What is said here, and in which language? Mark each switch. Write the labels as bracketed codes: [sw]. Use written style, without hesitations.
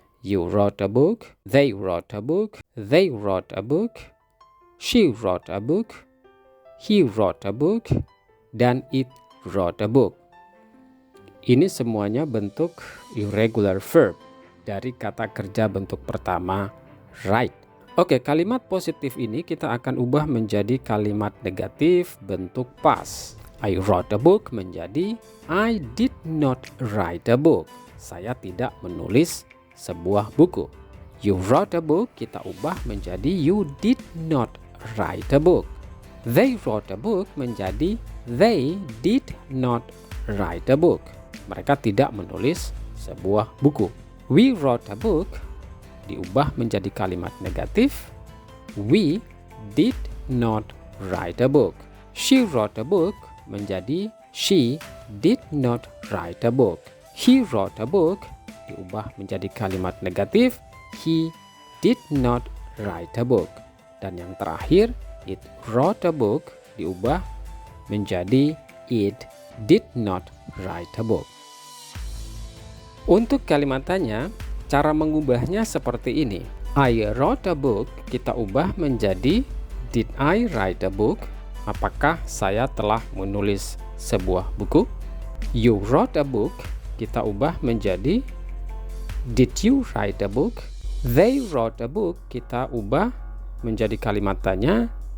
[en] You wrote a book, they wrote a book, they wrote a book, she wrote a book, he wrote a book, dan it wrote a book. [id] Ini semuanya bentuk irregular verb dari kata kerja bentuk pertama write. Oke, kalimat positif ini kita akan ubah menjadi kalimat negatif bentuk past. [en] I wrote a book menjadi I did not write a book. [id] Saya tidak menulis sebuah buku. [en] You wrote a book [id] kita ubah menjadi [en] you did not write a book. They wrote a book menjadi they did not write a book. [id] Mereka tidak menulis sebuah buku. [en] We wrote a book [id] diubah menjadi kalimat negatif. [en] We did not write a book. She wrote a book menjadi she did not write a book. He wrote a book [id] diubah menjadi kalimat negatif. [en] He did not write a book. [id] Dan yang terakhir, [en] it wrote a book [id] diubah menjadi [en] it did not write a book. [id] Untuk kalimat tanya, cara mengubahnya seperti ini. [en] I wrote a book [id] kita ubah menjadi [en] did I write a book? [id] Apakah saya telah menulis sebuah buku? [en] You wrote a book [id] kita ubah menjadi [en] did you write a book? They wrote a book, [id] kita ubah menjadi kalimat tanya.